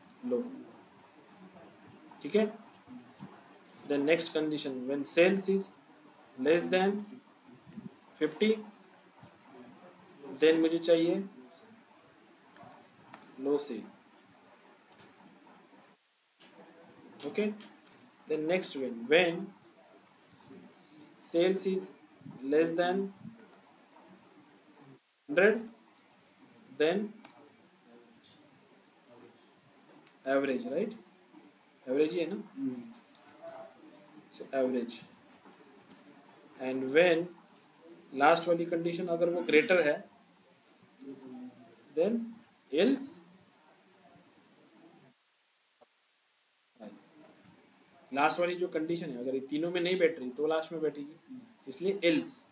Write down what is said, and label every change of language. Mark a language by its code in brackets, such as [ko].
[en] Low, ठीक है। Then next condition, when sales is less than 50, then [hi] मुझे चाहिए [en] Low sale, okay. Then next when sales is less than 100, then average, right? [hi] Average ही है ना? [en] So average, and when last [hi] वाली condition अगर वो greater है, [en] then else, [hi] लास्ट वाली जो कंडीशन है अगर ये तीनों में नहीं बैठ रही तो लास्ट में बैठेगी, इसलिए else।